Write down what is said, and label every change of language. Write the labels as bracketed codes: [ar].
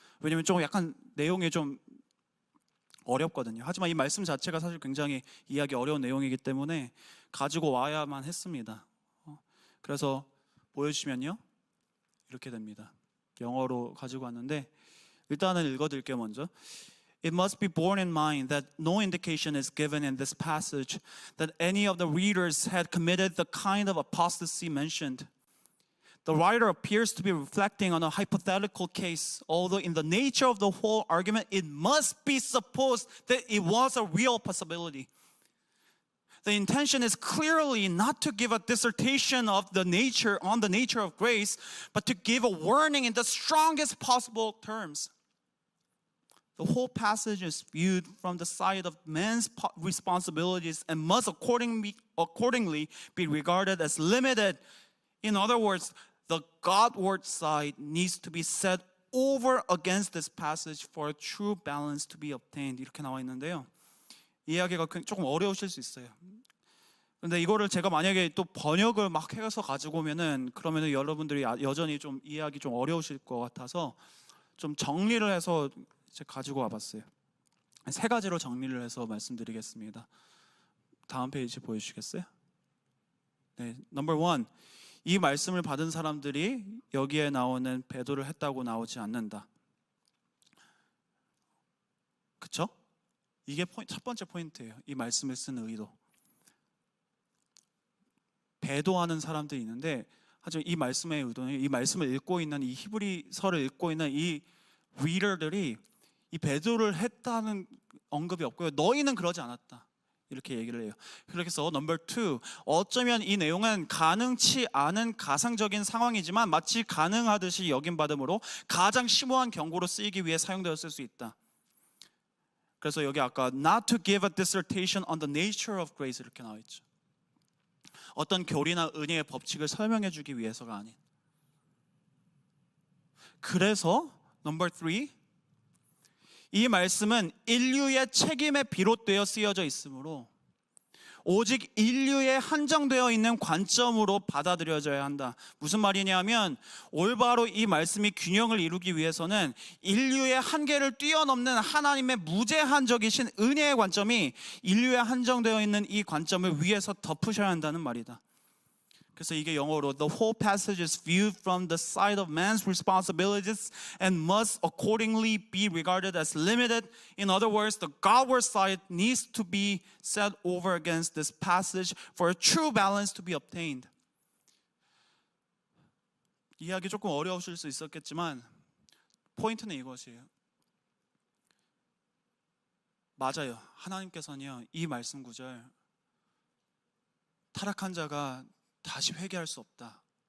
[ko] 왜냐면 좀 약간 내용이 좀 어렵거든요. 하지만 이 말씀 자체가 사실 굉장히 이해하기 어려운 내용이기 때문에 가지고 와야만 했습니다. 그래서 보여주시면요 이렇게 됩니다. 영어로 가지고 왔는데 일단은 읽어드릴게요. 먼저 [en] It must be borne in mind that no indication is given in this passage that any of the readers had committed the kind of apostasy mentioned. The writer appears to be reflecting on a hypothetical case, although in the nature of the whole argument, it must be supposed that it was a real possibility. The intention is clearly not to give a dissertation on the nature of grace, but to give a warning in the strongest possible terms. The whole passage is viewed from the side of man's responsibilities and must accordingly be regarded as limited. In other words, the Godward side needs to be set over against this passage for a true balance to be obtained. [ko] 이렇게 나와 있는데요. 이야기가 조금 어려우실 수 있어요. 근데 이거를 제가 만약에 또 번역을 막 해서 가지고 오면은 그러면은 여러분들이 여전히 좀 이해하기 좀 어려우실 것 같아서 좀 정리를 해서 가지고 와봤어요. 세 가지로 정리를 해서 말씀드리겠습니다. 다음 페이지 보여주시겠어요? 네, 넘버 1. 이 말씀을 받은 사람들이 여기에 나오는 배도를 했다고 나오지 않는다. 그쵸? 이게 첫 번째 포인트예요. 이 말씀을 쓴 의도. 배도하는 사람들이 있는데 하지만 이 말씀의 의도는 이 말씀을 읽고 있는 이 히브리서를 읽고 있는 이 리더들이 이 배도를 했다는 언급이 없고요. 너희는 그러지 않았다. 이렇게 얘기를 해요. 그래서 넘버 2, 어쩌면 이 내용은 가능치 않은 가상적인 상황이지만 마치 가능하듯이 여김받음으로 가장 심오한 경고로 쓰이기 위해 사용되었을 수 있다. 그래서 여기 아까 [en] not to give a dissertation on the nature of grace [ko] 이렇게 나와 있죠. 어떤 교리나 은혜의 법칙을 설명해 주기 위해서가 아닌. 그래서 넘버 3, 이 말씀은 인류의 책임에 비롯되어 쓰여져 있으므로 오직 인류에 한정되어 있는 관점으로 받아들여져야 한다. 무슨 말이냐면 올바로 이 말씀이 균형을 이루기 위해서는 인류의 한계를 뛰어넘는 하나님의 무제한적이신 은혜의 관점이 인류에 한정되어 있는 이 관점을 위에서 덮으셔야 한다는 말이다. 그래서 이게 영어로 [en] The whole passage is viewed from the side of man's responsibilities and must accordingly be regarded as limited. In other words, the Godward side needs to be set over against this passage for a true balance to be obtained. [ko] 이해하기 조금 어려우실 수 있었겠지만 포인트는 이것이에요. 맞아요. 하나님께서는요, 이 말씀 구절 타락한 자가 다시 회개할 수 없다.